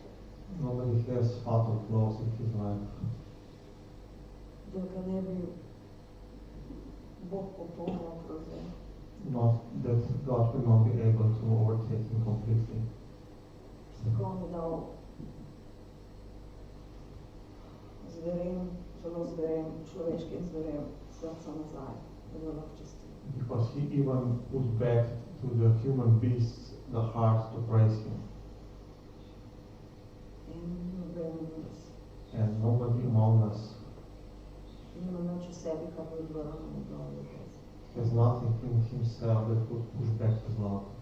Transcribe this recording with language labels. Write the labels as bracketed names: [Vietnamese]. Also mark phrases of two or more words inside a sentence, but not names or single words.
[English] Nobody has fatal flaws in his life. [Slovenian] Da ga ne bi Bog popolnoma prevzel. [English] Not that God will not be able to overtake him completely. [Slovenian] Tako on je dal zverem, zelo zverem, človeškim zverem, srca nazaj, da ga lahko čisti. [English] Because he even put back to the human beasts the heart to praise him. And nobody among us has nothing in himself that would push back his love.